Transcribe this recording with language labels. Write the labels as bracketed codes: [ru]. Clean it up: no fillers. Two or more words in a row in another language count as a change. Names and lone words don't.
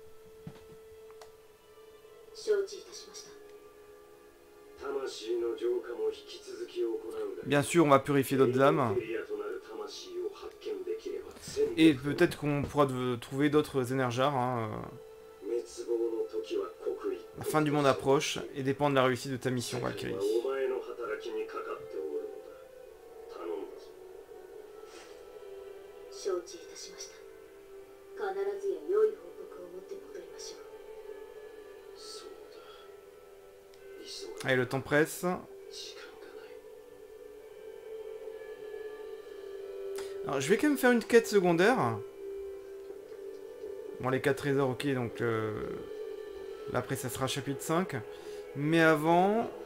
[fr] Bien sûr, on va purifier d'autres âmes. Et peut-être qu'on pourra trouver d'autres énergars. Hein. La fin du monde approche et dépend de la réussite de ta mission, Valkyrie. [ja] 承知いたしました。必ずや良い報告を持って戻りましょう。そうだ。 [fr] Allez, le temps presse. Alors, je vais quand même faire une quête secondaire. Bon, les 4 trésors, ok, donc là après ça sera chapitre 5. Mais avant...